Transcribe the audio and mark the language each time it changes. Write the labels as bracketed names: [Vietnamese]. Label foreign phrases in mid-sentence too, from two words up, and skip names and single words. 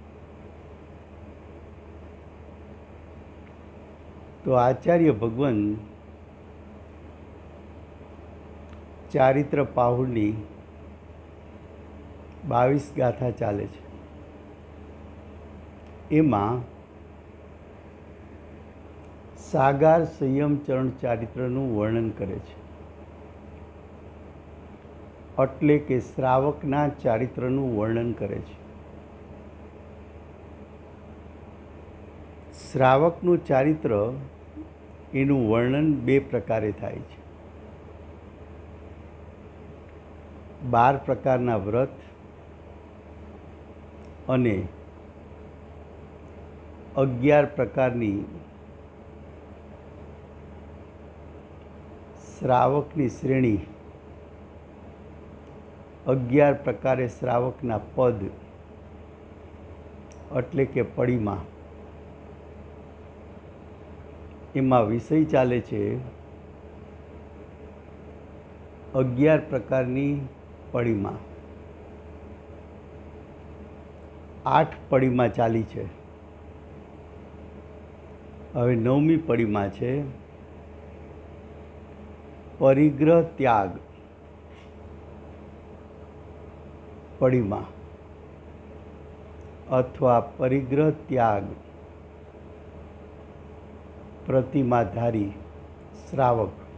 [Gujarati] તો આચાર્ય ભગવાન ચારિત્ર પાહુડની 22 ગાથા ચાલે છે। એમાં સાગાર સંયમ ચરણ चारित्रનું વર્ણન કરે છે, એટલે કે શ્રાવકના ચારિત્રનું વર્ણન કરે છે। શ્રાવકનું ચારિત્ર એનું વર્ણન બે પ્રકારે થાય છે। 12 પ્રકારના વ્રત અને 11 પ્રકારની શ્રાવકની શ્રેણી, 11 પ્રકારે શ્રાવકના પદ એટલે કે પડીમાં। એમાં વિષય ચાલે છે 11 પ્રકારની પડીમાં। 8 પડીમાં ચાલી છે। હવે 9મી પડીમાં છે પરિગ્રહ ત્યાગ પડીમા અથવા પરિગ્રહ ત્યાગ પ્રતિમાધારી શ્રાવક।